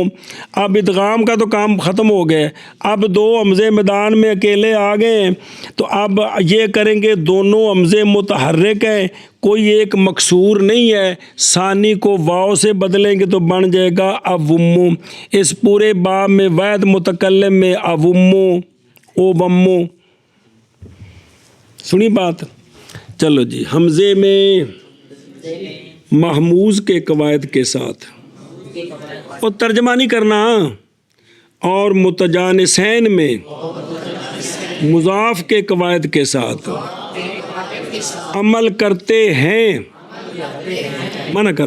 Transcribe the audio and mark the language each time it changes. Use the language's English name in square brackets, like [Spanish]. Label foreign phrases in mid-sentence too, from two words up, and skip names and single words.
[Urdu] اب ادغام کا تو کام ختم ہو گیا، اب دو حمزے میدان میں اکیلے آ گئے، تو اب یہ کریں گے دونوں حمزے متحرک ہیں، کوئی ایک مکسور نہیں ہے، ثانی کو واو سے بدلیں گے تو بن جائے گا اومو۔ اس پورے باب میں واحد متکلم میں اومو او ومو۔ سنی بات؟ چلو جی، حمزے میں محموز کے قواعد کے ساتھ اور ترجمہ نہیں کرنا، اور متجانسین میں مضاف کے قواعد کے ساتھ عمل کرتے ہیں، منع کر۔